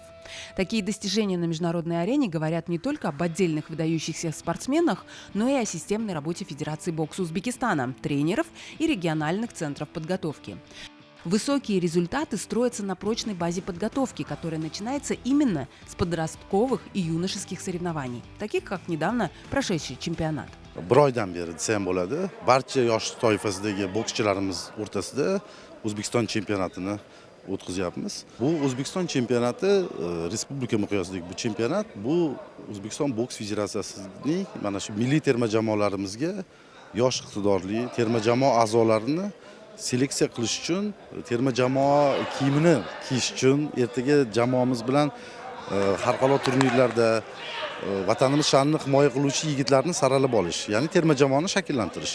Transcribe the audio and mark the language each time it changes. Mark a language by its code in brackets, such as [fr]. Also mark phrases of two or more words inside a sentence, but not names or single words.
[ru] Такие достижения на международной арене говорят не только об отдельных выдающихся спортсменах, но и о системной работе Федерации бокса Узбекистана, тренеров и региональных центров подготовки. Высокие результаты строятся на прочной базе подготовки, которая начинается именно с подростковых и юношеских соревнований, таких как недавно прошедший чемпионат. [uz] Bir oydan beri desam bo'ladi. Barcha yosh toifasidagi bokschilarimiz o'rtasida O'zbekiston chempionatini o'tkazyapmiz. Bu O'zbekiston chempionati respublika miqyosidagi bu chempionat, bu O'zbekiston boks federatsiyasining mana shu milliy terma jamoalarimizga yosh iqtidorli terma jamoa a'zolarini seleksiya qilish uchun, terma jamoa kiyimini kiyish uchun, ertaga jamoamiz bilan xalqaro turnirlarda vatanimiz sha'nini himoya qiluvchi yigitlarni saralab olish, ya'ni terma jamoani shakllantirish.